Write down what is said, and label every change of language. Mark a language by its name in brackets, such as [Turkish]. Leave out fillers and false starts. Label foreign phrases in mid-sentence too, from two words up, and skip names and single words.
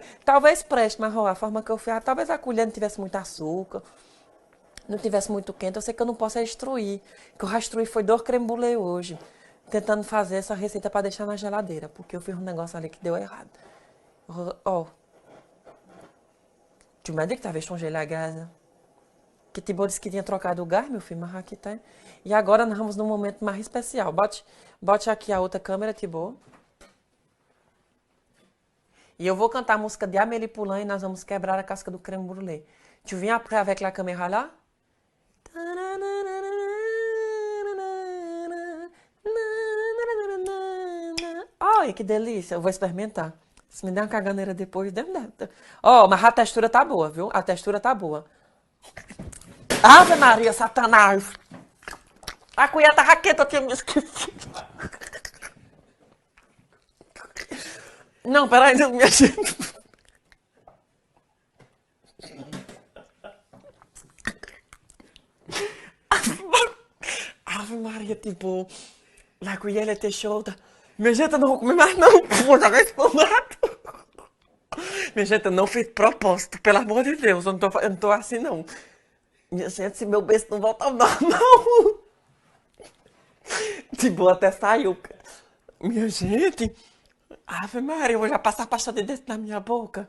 [Portuguese] Talvez preste, mas ó, a forma que eu fiz, talvez a colher não tivesse muito açúcar, não tivesse muito quente. Eu sei que eu não posso destruir. Que eu destruí foi 2 creme brulee hoje. Tentando fazer essa receita pra deixar na geladeira, porque eu fiz um negócio ali que deu errado. Ó, [French] tu m'as dit que t'avais changé la gaz. [Portuguese] Que Tibor disse que tinha trocado o gás, meu filho, mas aqui tá. E agora nós vamos num momento mais especial. Bote aqui a outra câmera, Tibor. E eu vou cantar a música de Amélie Poulain e nós vamos quebrar a casca do creme brulee. [French] Tu viens après avec la caméra là? Ai, [Portuguese] que delícia. Eu vou experimentar. Se me der uma caganeira depois, ó, mas a textura tá boa, viu? A textura tá boa. Ave Maria, Satanás! A colher tá raqueta, eu tinha me esquecido. Não, peraí, não, minha gente. Ave Maria, tipo, la colher [French] était chaude. [Portuguese] Minha gente, eu não vou comer mais não, vou jogar esse tomato. Minha gente, eu não fiz propósito, pelo amor de Deus, eu não tô assim não. Minha gente, se meu beijo não voltar ao normal. De boa até saiu. Minha gente, Ave Maria, eu vou já passar a pasta de dentro na minha boca.